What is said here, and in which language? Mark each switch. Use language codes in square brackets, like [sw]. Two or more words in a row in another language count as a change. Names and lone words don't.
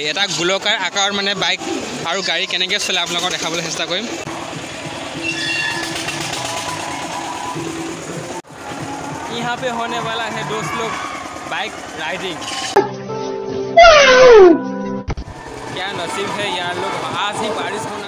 [as] এটা গোলকাৰ আকাৰৰ মানে বাইক আৰু গাড়ী কেনেকৈ চলে আপোনালোকক দেখাবলৈ চেষ্টা কৰিম। [hi] यहाँ पे होने वाला है दोस्त लोग [en] bike riding. [hi] क्या नसीब है यार लोग, आज ही बारिश होना।